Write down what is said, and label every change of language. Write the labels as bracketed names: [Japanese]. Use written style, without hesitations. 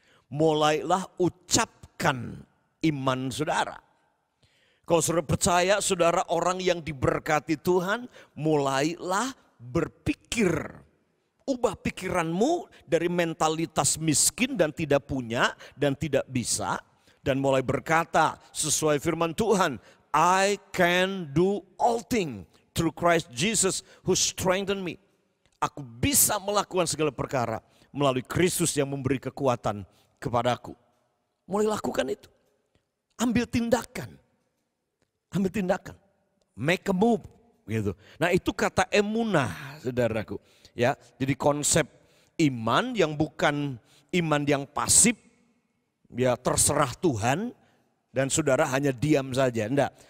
[Indonesian] Mulailah ucapkan iman saudara. Kalau saudara percaya saudara orang yang diberkati Tuhan, mulailah berpikir. Ubah pikiranmu dari mentalitas miskin dan tidak punya dan tidak bisa. Dan mulai berkata sesuai firman Tuhan, [English] I can do all things through Christ Jesus who strengthened me. [Indonesian] Aku bisa melakukan segala perkara melalui Kristus yang memberi kekuatan kepadaku. Mulai lakukan itu. Ambil tindakan. Ambil tindakan. [English] Make a move. [Indonesian] Gitu. Nah itu kata emunah, saudaraku. Ya, jadi konsep iman yang bukan iman yang pasif, ya terserah Tuhan dan saudara hanya diam saja. Enggak.